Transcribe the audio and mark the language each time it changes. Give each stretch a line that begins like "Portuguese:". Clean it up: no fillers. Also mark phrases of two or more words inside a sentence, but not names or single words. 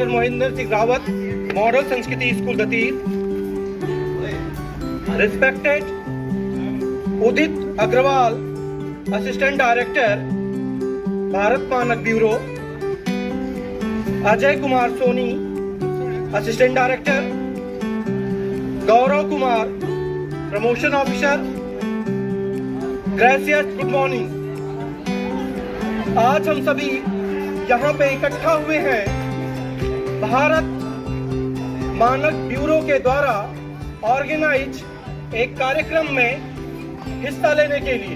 English: Mohinder Singh Rawat, Model Sanskriti School Datir, respected Udit Agrawal, Assistant Director, Bharat Manak Bureau, Ajay Kumar Soni, Assistant Director, Gaurav Kumar, Promotion Officer, Gracias, good morning।
Hindi: आज हम सभी यहाँ पे इकट्ठा हुए हैं भारत मानक ब्यूरो के द्वारा ऑर्गेनाइज एक कार्यक्रम में हिस्सा लेने के लिए।